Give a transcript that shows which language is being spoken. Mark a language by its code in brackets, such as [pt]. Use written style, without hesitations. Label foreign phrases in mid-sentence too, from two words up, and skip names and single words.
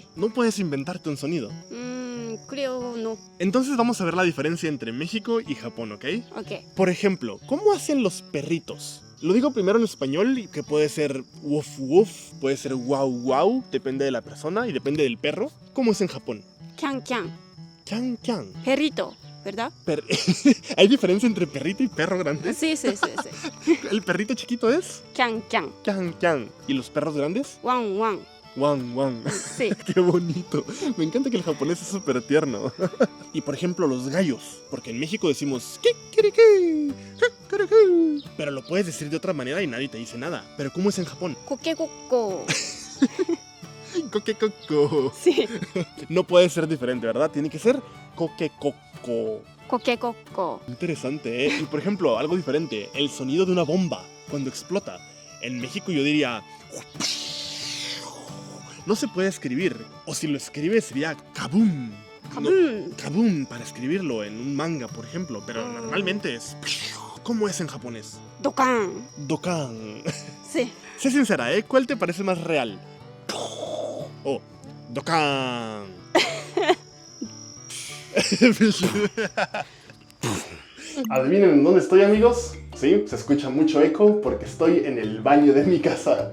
[es] No puedes inventarte un sonido. Creo no. Entonces vamos a ver la diferencia entre México y Japón, ¿ok? Ok. Por ejemplo, ¿cómo hacen los perritos? Lo digo primero en español, que puede ser woof woof, puede ser wow wow, depende de la persona y depende del perro. ¿Cómo es en Japón? [ja] キャンキャン。キャンキャン. [es] Perrito, ¿verdad? ¿Hay diferencia entre perrito y perro grande? Sí, sí, sí, sí. ¿El perrito chiquito es? [ja] キャンキャン。キャンキャン. [es] ¿Y los perros grandes? [ja] ワンワン。ワンワン. [es] Sí. Qué bonito. Me encanta que el japonés es súper tierno. Y por ejemplo, los gallos. Porque en México decimos kikiriki, kikiriki. Pero lo puedes decir de otra manera y nadie te dice nada. Pero ¿cómo es en Japón? [ja] コケコッコ。コケコッコ. [es] Sí. No puede ser diferente, ¿verdad? Tiene que ser kokekoko. [ja] コケコッコ。 [es] Interesante, ¿eh? Y por ejemplo, algo diferente. El sonido de una bomba cuando explota. En México yo diría... No se puede escribir. O si lo escribe sería kaboom. [ja] カブーン。 [es] Kaboom para escribirlo en un manga, por ejemplo. Pero normalmente es... ¿Cómo es en japonés? [ja] ドカーン。 Dokan. [es] Sí. Sé sincera, ¿eh? ¿Cuál te parece más real? Oh, Dokan. ¿Adivinen dónde estoy, amigos? Sí, se escucha mucho eco porque estoy en el baño de mi casa.